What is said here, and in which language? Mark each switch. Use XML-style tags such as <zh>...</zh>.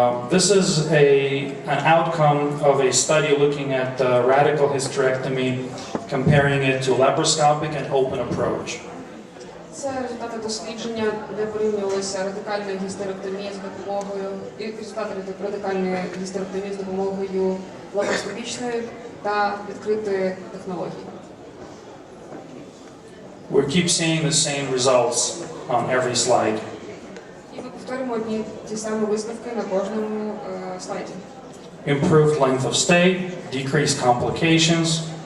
<en>This is an outcome of a study looking at radical hysterectomy, comparing it to laparoscopic and open approach.</en> <uk>Це результати дослідження, де порівнювалися радикальна гістеректомія з допомогою і результати радикальної гістеректомії з допомогою лапароскопічної та відкритої технології.</uk> <en>We keep seeing the same results on every slide.</en> <uk>І ми повторюємо одні ті самі висновки на кожному слайді.</uk> <en>Improved length of stay, decreased complications.</en>